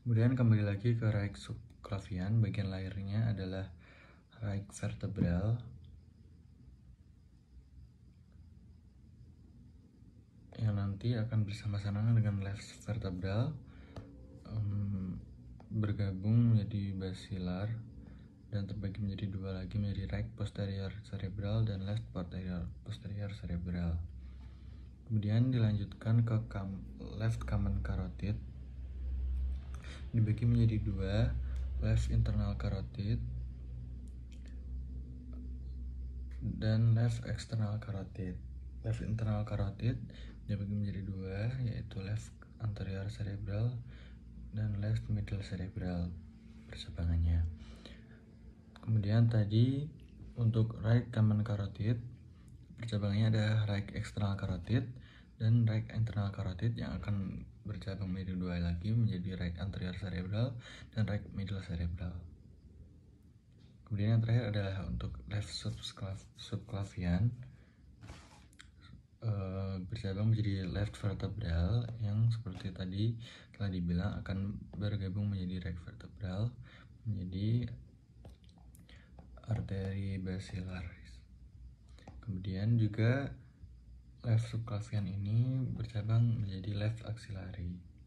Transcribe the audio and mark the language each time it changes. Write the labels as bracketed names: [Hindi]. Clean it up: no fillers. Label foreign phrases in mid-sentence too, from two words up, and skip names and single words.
[Indonesian] Kemudian kembali lagi ke [English] right subclavian, [Indonesian] bagian lahirnya adalah [English] right vertebral [Indonesian] yang nanti akan bersama-sama dengan [English] left vertebral [Indonesian] bergabung menjadi basilar dan terbagi menjadi dua lagi, menjadi [English] right posterior cerebral [Indonesian] dan [English] left posterior cerebral. [Indonesian] Kemudian dilanjutkan ke [English] left common carotid, [Indonesian] dibagi menjadi dua, [English] left internal carotid [Indonesian] dan [English] left external carotid. Left internal carotid [Indonesian] dibagi menjadi dua, yaitu [English] left anterior cerebral [Indonesian] dan [English] left middle cerebral [Indonesian] percabangannya. Kemudian tadi untuk [English] right common carotid [Indonesian] percabangannya ada [English] right external carotid [Indonesian] dan [English] right internal carotid [Indonesian] yang akan bercabang menjadi dua lagi, menjadi [English] right anterior cerebral [Indonesian] dan [English] right middle cerebral. [Indonesian] Kemudian yang terakhir adalah untuk [English] left subclavian [Indonesian] bercabang menjadi [English] left vertebral [Indonesian] yang seperti tadi telah dibilang akan bergabung menjadi [English] right vertebral [Indonesian] menjadi arteri basilaris. Kemudian juga [English] left subclavian [Indonesian] ini bercabang menjadi [English] left axillary.